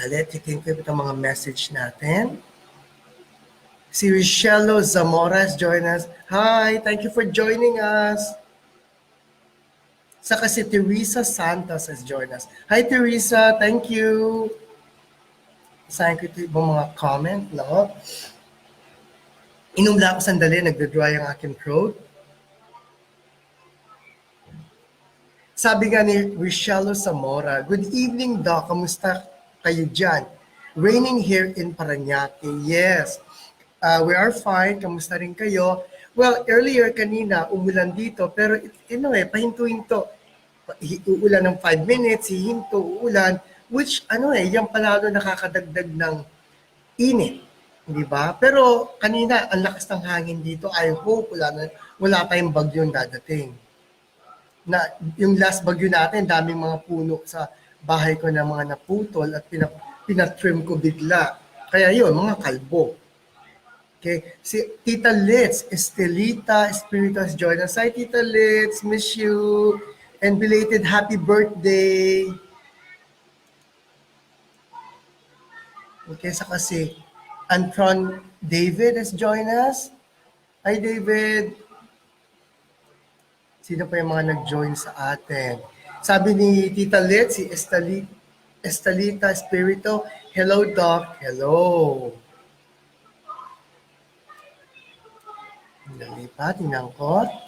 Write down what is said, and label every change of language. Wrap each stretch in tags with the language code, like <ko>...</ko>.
<tl>Titin ko itong mga message natin. Si Richello Zamora</tl> <en>has joined us. Hi, thank you for joining us.</en> <tl>Saka si</tl> <en>Teresa Santos has joined us. Hi Teresa, thank you.</en> <tl>Isahin ko ito ibang mga comment, no? Inumla ako sandali, nagdadry ang aking throat. Sabi nga ni Richello Zamora,</tl> <en>good evening Doc,</en> <tl>kamusta kayo dyan?</tl> <en>Raining here in Parañaque. Yes, we are fine.</en> <tl>Kamusta rin kayo?</tl> <en>Well, earlier</en> <tl>kanina, umulan dito, pero pahinto-hinto. Uulan ng 5 minutes, hihinto, uulan, which yan palalo nakakadagdag ng init. Di ba? Pero kanina, ang lakas ng hangin dito.</tl> <en>I hope</en> <tl>wala pa yung bagyong dadating. Yung last bagyo natin, daming mga puno sa bahay ko na mga naputol at pinatrim ko bigla. Kaya yun, mga kalbo. Okay, si Tita Litz, Estelita Espiritus</tl> <en>join us. Hi Tita Litz, miss you. And belated happy birthday. Okay,</en> <tl>saka si</tl> <en>Antron David has joined us. Hi David.</en> <tl>Sino pa yung mga nag-join sa atin? Sabi ni Tita Litz, si Estelita Espiritu. Hello Doc. Hello. Dali pa, tingnan ko.</tl>